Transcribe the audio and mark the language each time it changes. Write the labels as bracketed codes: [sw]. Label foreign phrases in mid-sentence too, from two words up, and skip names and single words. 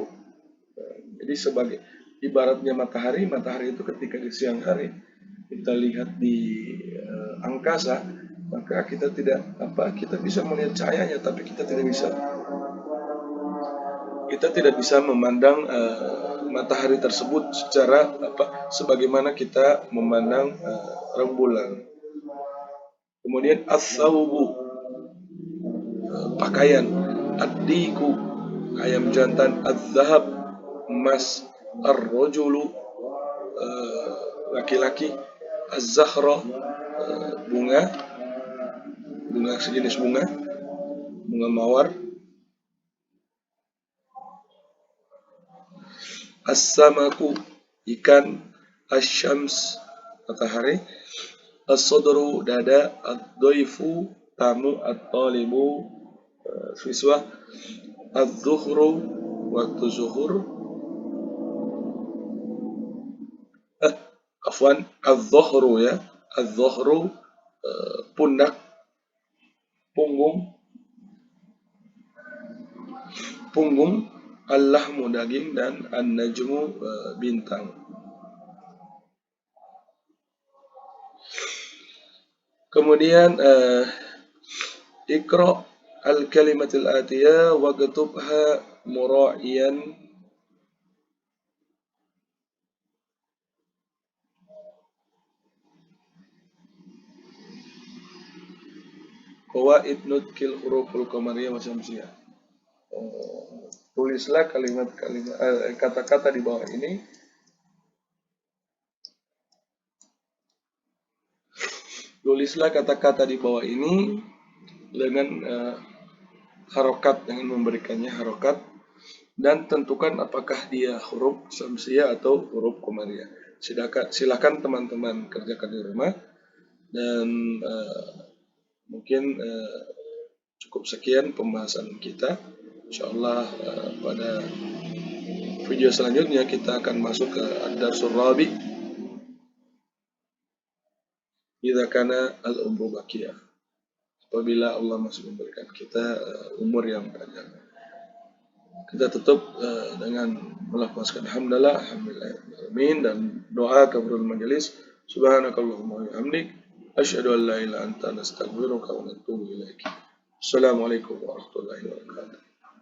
[id] Jadi sebagai ibaratnya matahari, matahari itu ketika di siang hari kita lihat di angkasa, maka kita kita bisa melihat cahayanya, tapi kita tidak bisa memandang matahari tersebut secara sebagaimana kita memandang rembulan. Kemudian as-saubu, pakaian, ad-diku, ayam jantan, az-zahab, emas, ar-rajulu, laki-laki, az-zahra, bunga sejenis bunga mawar, as-samaku, ikan, asy-syams, matahari, as-sadru, dada, ad-dhaifu, tamu, at-talibu, siswa, az-zuhru, waktu zuhur, az-zuhru ya, az-zuhru, pundak, punggung, al-lahmu, daging, dan an-najmu, bintang. [ar] Kemudian اقرأ الكلمات الآتية واكتبها مراعيا قواعد نطق الحروف القمرية والشمسية. [id] Tulislah kata-kata di bawah ini dengan harokat, dengan memberikannya harokat, dan tentukan apakah dia huruf syamsiyah atau huruf qamariyah. Silakan teman-teman kerjakan di rumah, dan mungkin cukup sekian pembahasan kita. Insyaallah pada video selanjutnya kita akan masuk ke [ar] الدرس الرابع إذا كان العمر باقيا. [id] Apabila Allah masih memberikan kita umur yang panjang. Kita tutup dengan melafazkan alhamdulillah dan doa [ar] كفارة المجلس. سبحانك اللهم وبحمدك أشهد أن لا إله إلا أنت أستغفرك وأتوب إليك. السلام عليكم ورحمة الله وبركاته.